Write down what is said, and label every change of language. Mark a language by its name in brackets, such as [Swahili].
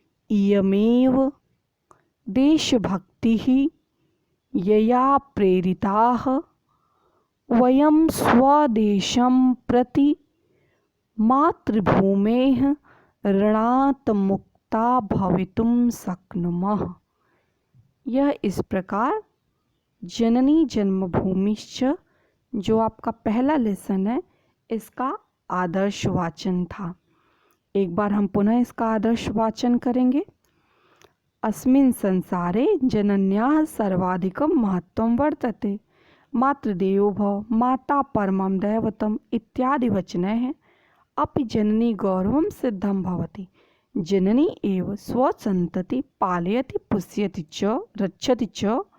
[Sanskrit] इयमेव देशभक्तिः यया प्रेरिताः वयं स्वदेशं प्रति मातृभूमेः ऋणात् मुक्ता भवितुं शक्नुमः। [Hindi] यह इस प्रकार जननी जन्मभूमिश्च जो आपका पहला लेसन है इसका आदर्श वाचन था। एक बार हम पुनः इसका आदर्श वाचन करेंगे। [Sanskrit] अस्मिन् संसारे जनन्याः सर्वाधिकं महत्त्वं वर्तते। मातृदेवो भव, माता परमं दैवतम् इत्यादि वचनैः अपि जननी गौरवं सिद्धं भवति। जननी एव स्वसन्तति पालयति पुष्यति च रक्षति च।